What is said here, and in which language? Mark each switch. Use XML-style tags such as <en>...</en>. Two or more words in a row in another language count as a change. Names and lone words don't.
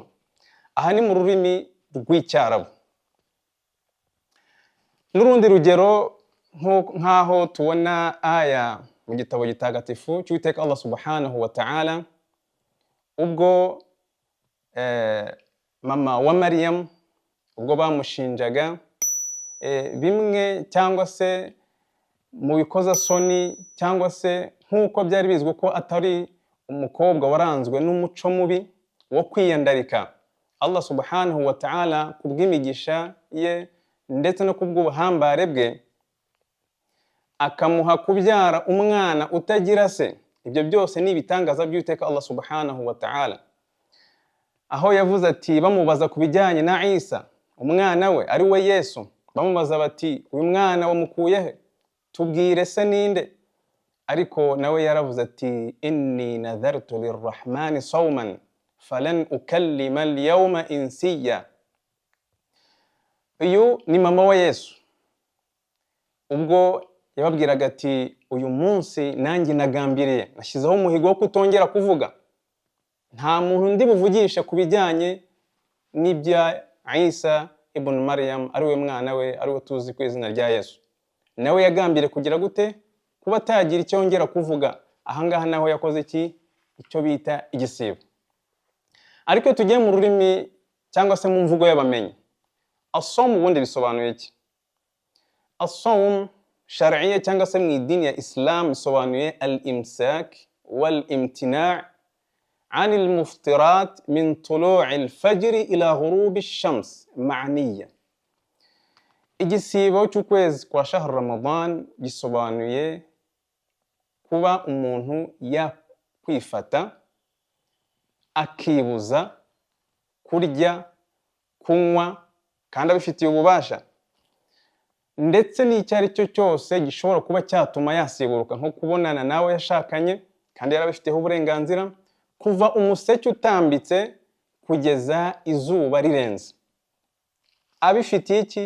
<rw>Aha ni mu rurimi rw'icyarabu. N'urundi rugero nk'aho tubona aya mu gitabo gitagatifu cy'Uwiteka</rw> <ar>الله سبحانه وتعالى,</ar> <rw>ubwo mama wa Maryam ubwo bamushinjaga bimwe cyangwa se mu bikoza soni, cyangwa se nk'uko byari bizwi ko atari umukobwa waranzwe n'umuco mubi wo kwiyandarika,</rw> <ar>الله سبحانه وتعالى</ar> <rw>kubw'imigisha ye ndetse no kubw'ubuhambare bwe akamuha kubyara umwana utagira se. Ibyo byose ni ibitangaza by'Uwiteka</rw> <ar>الله سبحانه وتعالى,</ar> <rw>aho yavuze ati bamubaza ku bijyanye na Isa umwana we ari we Yesu, bamubaza bati uyu mwana wamukuye he? Tubwire se ninde? Ariko nawe yaravuze ati</rw> <ar>إني نذرت للرحمن صوما فلن أكلم اليوم إنسيا.</ar> <rw>Uyu ni mama wa Yesu, ubwo yababwiraga ati uyu munsi nanjye nagambiriye, nashyizeho umuhigo wo kutongera kuvuga, nta muntu ndi buvugisha ku bijyanye n'ibya Isa ibn Maryam ari we mwana we, ari we tuzi ku izina rya Yesu. Nawe yagambiriye kugira gute? Kuba atagira icyo yongera kuvuga. Ahangaha naho yakoze iki? Icyo bita igisibo. Ariko tugiye mu rurimi cyangwa se mu mvugo y'abamenyi, as-sawm ubundi bisobanuye iki?</rw> <ar>الصوم شرعية</ar> <rw>cyangwa se mu idini ya Islam bisobanuye</rw> <ar>الإمساك والامتناع' عن المفطرات من طلوع الفجر إلى غروب الشمس معنية.</ar> <rw>igisibo cy'ukwezi kwa</rw> <ar>شهر رمضان</ar> <rw>gisobanuye kuba umuntu yakwifata akibuza kurya kunywa kandi abifitiye ububasha, ndetse n'icyari cyo cyose gishobora kuba cyatuma yasiguruka nko kubonana nawe yashakanye kandi yarabifiteho uburenganzira, kuva umuseke utambitse kugeza izuba rirenze, abifitiye iki?</rw>